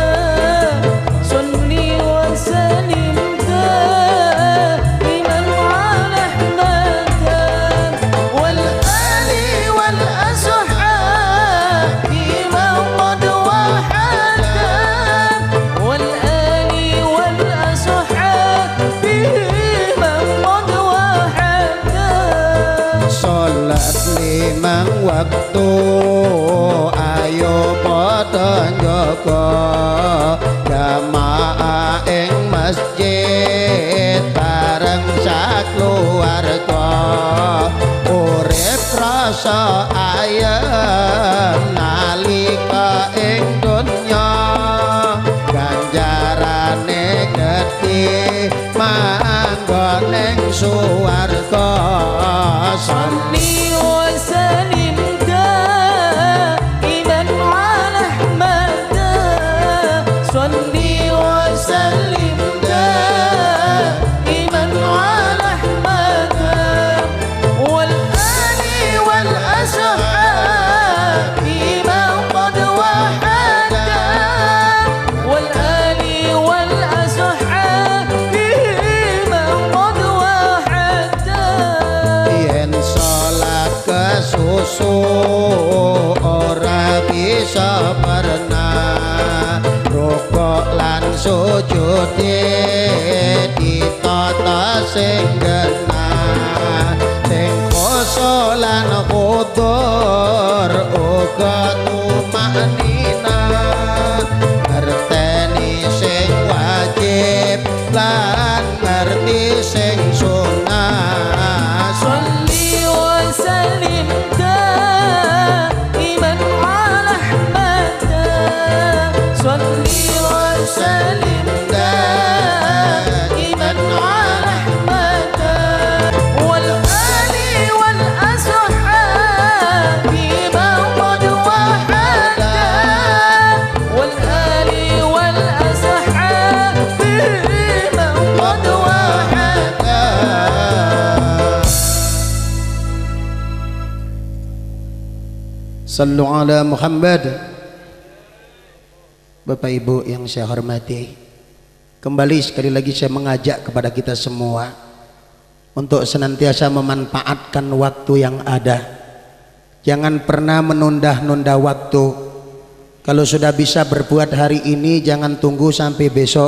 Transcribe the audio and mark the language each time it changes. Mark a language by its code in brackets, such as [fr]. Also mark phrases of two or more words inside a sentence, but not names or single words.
[ar] صلّ وسلّم دائمًا على أحمدا والآل والأصحاب من قد وحّدا والآل والأصحاب من قد وحّدا. [jv] Salat limang waktu ayo padha njaga jamaah ing masjid bareng sakluwarga. Urip rasa ayem nalika ing donya, ganjarane gedhe manggon ing suwarga. [ar] صلّ وسلّم دائمًا على أحمدا. صلّ وسلّم دائمًا على أحمدا والآل والأصحاب من قد وحّدا والآل والأصحاب من قد وحّدا. [jv] Yen salat kesusu ora bisa pernah, rukuk lan sujude ditata sing genah, sing khusyuk lan khudur uga tumanina, ngerteni sing wajib lan ngerti sing sunah. [ar] صلّ وسلّم دائمًا على أحمدا. صلّ وسلّم دائمًا على أحمدا والآل والأصحاب من قد وحّدا والآل والأصحاب من قد وحّدا. صلّوا على محمد. [id] Bapak Ibu yang saya hormati, kembali sekali lagi saya mengajak kepada kita semua untuk senantiasa memanfaatkan waktu yang ada. Jangan pernah menunda-nunda waktu. Kalau sudah bisa berbuat hari ini, jangan tunggu sampai besok.